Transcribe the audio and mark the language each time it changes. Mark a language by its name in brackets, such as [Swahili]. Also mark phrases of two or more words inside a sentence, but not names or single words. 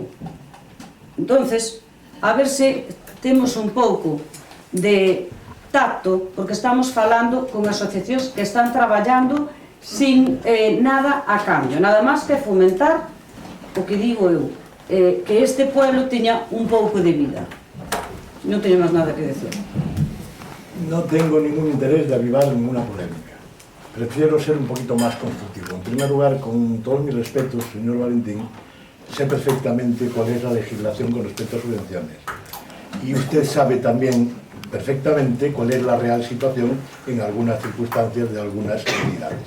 [Galician] Entonces, a ver se temos un pouco de tacto, porque estamos falando con asociacións que están traballando sin nada a cambio, nada máis que fomentar o que digo eu, que este pueblo teña un pouco de vida. Non teño máis nada que decir. [Spanish] No tengo ningún interés de avivar ninguna polémica. Prefiero ser un poquito más constructivo. En primer lugar, con todos mis respetos, señor Valentín, sé perfectamente cuál es la legislación con respecto a subvenciones. Y usted sabe también perfectamente cuál es la real situación en algunas circunstancias de algunas entidades.